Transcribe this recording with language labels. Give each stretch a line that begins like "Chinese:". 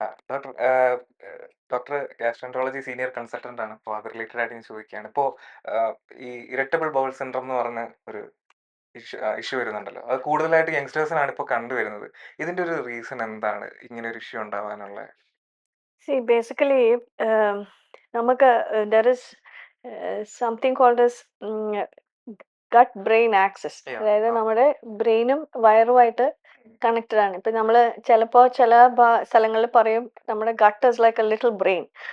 Malayalam: Doctor doctor ഗാസ്ട്രോൻട്രോളജി senior consultant ആണ്. അപ്പോൾ അത് റിലേറ്റഡ് ആയിട്ട് ഞാൻ ചോദിക്കുകയാണ്. ഇപ്പോൾ ഈ ഇറിറ്റബിൾ ബൗൾ സിൻഡ്രോം എന്ന് പറഞ്ഞ ഒരു ഇഷ്യൂ വരുന്നുണ്ടല്ലോ, അത് കൂടുതലായിട്ട് യങ്സ്റ്റേഴ്സിനാണ് ഇപ്പോൾ കണ്ടുവരുന്നത്. ഇതിന്റെ ഒരു റീസൺ എന്താണ് ഇങ്ങനെ ഒരു ഇഷ്യൂ ഉണ്ടാവാനുള്ള?
English: See, basically,
Malayalam: നമുക്ക്
English: there is something called as gut brain axis. Yeah.
Malayalam: അതായത് നമ്മുടെ ബ്രെയിനും വയറുമായിട്ട് കണക്റ്റഡ് ആണ്. ഇപ്പം നമ്മൾ ചിലപ്പോൾ ചില സ്ഥലങ്ങളിൽ പറയും നമ്മുടെ
English: Gut is like a little brain.